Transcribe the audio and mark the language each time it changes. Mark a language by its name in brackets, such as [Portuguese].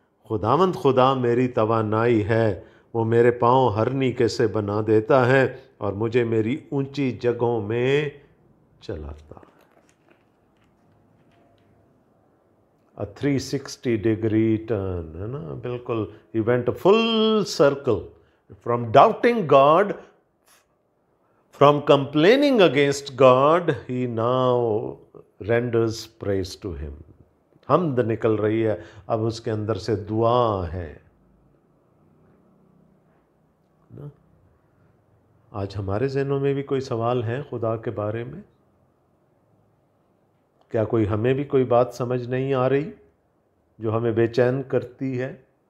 [Hindi] खुदावंद खुदा मेरी तवानाई है, वो मेरे पाँव हरनी कैसे बना देता है और मुझे मेरी ऊंची जगहों में चलाता है। [English] A 360 degree turn, [Hindi] है ना, बिल्कुल। [English] He went a full circle from doubting God, from complaining against God, he now renders praise to him। [Hindi] हमद निकल रही है अब उसके अंदर से, दुआ है ना। आज हमारे ज़हनों में भी कोई सवाल है खुदा के बारे में? क्या कोई हमें भी कोई बात समझ नहीं आ रही जो हमें बेचैन करती है?